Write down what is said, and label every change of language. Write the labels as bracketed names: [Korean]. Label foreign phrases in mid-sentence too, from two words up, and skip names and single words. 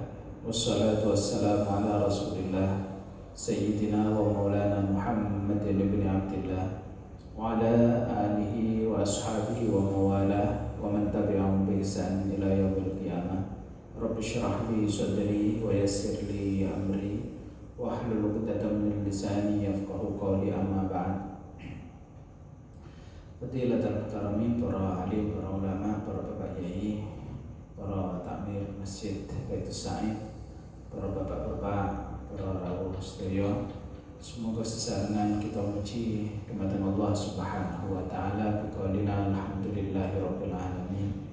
[Arabic] والصلاة والسلام على رسول الله سيدنا ومولانا محمد بن عبد الله وعلى آله وأصحابه ومواليه ومن تبعهم بإحسان إلى يوم القيامة. رب اشرح لي صدري ويسر لي أمري واحلل عقدة من لساني يفقهوا قولي، أما بعد. فضيلة المحترمين, [Javanese] para alim, para ulama, para bapak yai, para takmir masjid Baitus Sa'id, para bapak-bapak, para rawuh sedaya, semoga sesarengan kita muji dumateng Allah [Arabic] سبحانه وتعالى بقولنا الحمد لله رب العالمين.